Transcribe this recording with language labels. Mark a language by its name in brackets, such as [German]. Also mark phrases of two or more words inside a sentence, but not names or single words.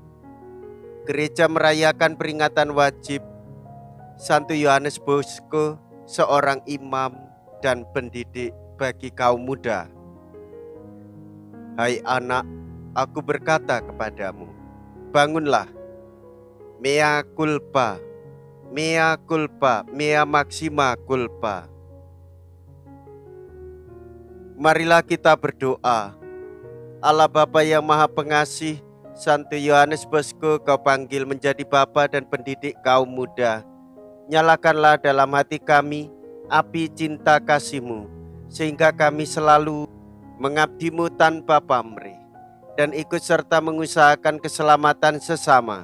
[Indonesian] Gereja merayakan peringatan wajib Santo Yohanes Bosco, seorang imam dan pendidik bagi kaum muda. Hai anak, aku berkata kepadamu, bangunlah, [Latin] mea culpa, mea culpa, mea maxima culpa. [Indonesian] Marilah kita berdoa. Allah Bapa yang Maha Pengasih, Santo Yohanes Bosco kau panggil menjadi bapa dan pendidik kaum muda. Nyalakanlah dalam hati kami api cinta kasih-Mu, sehingga kami selalu mengabdi-Mu tanpa pamrih dan ikut serta mengusahakan keselamatan sesama.